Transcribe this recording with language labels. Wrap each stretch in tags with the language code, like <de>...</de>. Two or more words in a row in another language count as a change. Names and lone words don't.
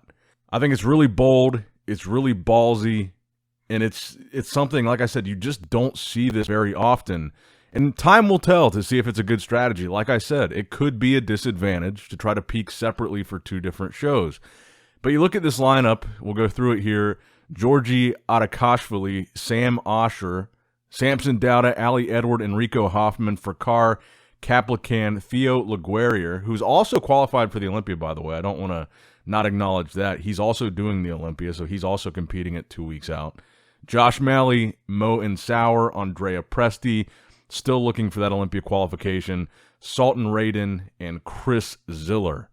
<en>I think it's really bold, it's really ballsy, and it's something, like I said, you just don't see this very often. And time will tell to see if it's a good strategy. Like I said, it could be a disadvantage to try to peak separately for 2 different shows. But you look at this lineup, we'll go through it here. Georgi Adakashvili, Sam Osher, Samson Dauda, Ali Edward, Enrico Hoffman, Fakar Kaplikan, Theo LaGuerrier, who's also qualified for the Olympia, by the way. I don't want to not acknowledge that. He's also doing the Olympia, so he's also competing at 2 weeks out. Josh Malley, Mo Insauer, Andrea Presti, still looking for that Olympia qualification, Sultan Raiden, and Chris Ziller.</en>